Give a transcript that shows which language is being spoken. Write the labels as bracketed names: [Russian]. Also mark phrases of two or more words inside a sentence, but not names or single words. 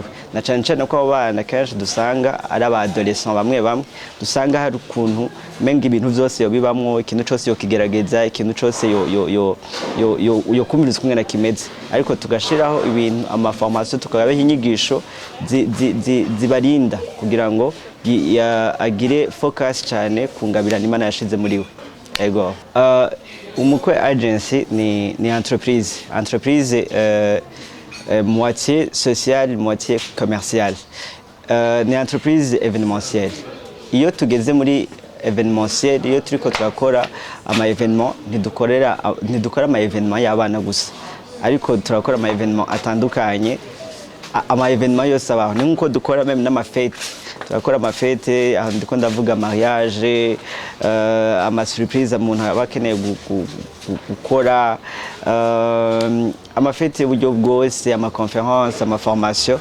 [Rundi] Na cyane cyane ko abo bana kenshi dusanga ari aba adolescent bamwe dusanga hari ukuntu menga ibintu byose yo bibamwo, ikintu cyose yo kigerageza, ikintu cyose yo kumiriza kumwe na kimeze, ariko tugashiraho ibintu ama formation tukabaho inyigisho zibarinda kugira ngo agire focus cyane ku ngabirana Imana yashize muri we. Ego Umukwe Agency ni [French] entreprise moitié sociale moitié commerciale. [Rundi] Ni [French] entreprise événementielle. [Rundi] Iyo tugeze muri événementiel, iyo turiko turakora ama événement ntidukora ama événement y'abana gusa, ariko turakora ama événement atandukanye. Ama événement yose abaho ni nkuko dukora même n'ama fête, turakora ama fête aho ndiko ndavuga mariage, ama surprise umuntu abakeneye gukora, ama fête y'uburyo bwose, ama conference, ama formation.